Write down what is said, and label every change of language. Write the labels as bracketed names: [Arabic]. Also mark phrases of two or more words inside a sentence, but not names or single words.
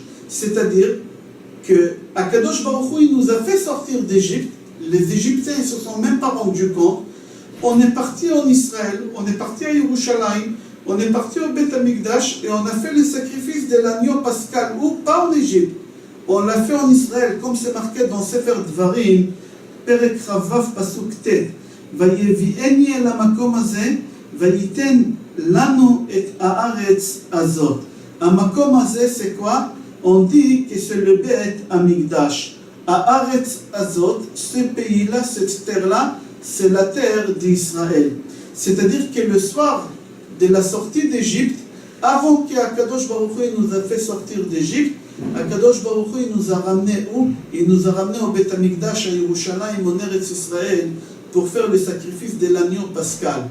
[French] C'est-à-dire que [Hebrew] הקדוש ברוך הוא, [French] il nous a fait sortir d'Égypte. Les Égyptiens ne se sont même pas rendus compte. On est parti en Israël, on est parti à Yerushalayim, on est parti au [Hebrew] בית המקדש [French] et on a fait le sacrifice de l'agneau pascal, ou pas en Égypte. On l'a fait en Israël, comme c'est marqué dans Sefer Dvarim, [Hebrew] פרק כ"ו פסוק ט. ויביאנו אל המקום הזה, ויתן לנו את הארץ הזאת. המקום הזה, [French] c'est quoi? On dit que c'est le [Hebrew] בית המקדש. הארץ הזאת, [French] ce pays-là, cette terre-là, c'est la terre d'Israël. C'est-à-dire que le soir de la sortie d'Égypte, avant qu' [Hebrew] הקדוש ברוך הוא [French] nous a fait sortir d'Égypte, [Hebrew] הקדוש ברוך הוא [French] nous a ramené où? Il nous a ramené au [Hebrew] בית המקדש [French] à Yerushalayim, en Eretz Israël, pour faire le sacrifice de l'agneau pascal.